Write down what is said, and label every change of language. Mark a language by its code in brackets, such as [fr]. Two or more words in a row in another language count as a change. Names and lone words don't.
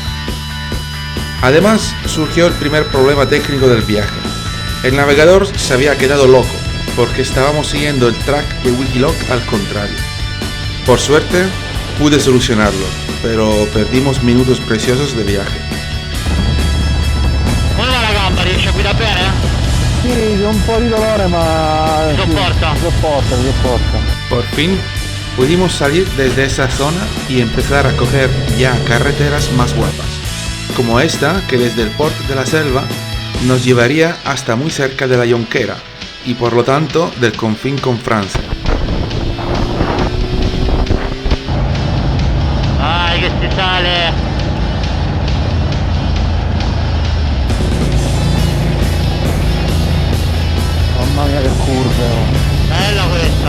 [es] Además, surgió el primer problema técnico del viaje. El navegador se había quedado loco, porque estábamos siguiendo el track de Wikiloc al contrario. Por suerte, pude solucionarlo, pero perdimos minutos preciosos de viaje. [it] Come va la gamba? Riesci a guidare bene? Sì, un po' di dolore, ma Sopporta. Sopporta. [es] Por fin, pudimos salir desde esa zona y empezar a coger ya carreteras más guapas, como esta que desde el Port de la Selva nos llevaría hasta muy cerca de la Jonquera, y por lo tanto del confín con Francia. [it] Vai che si sale! Mamma mia che curve, oh. Bella questa!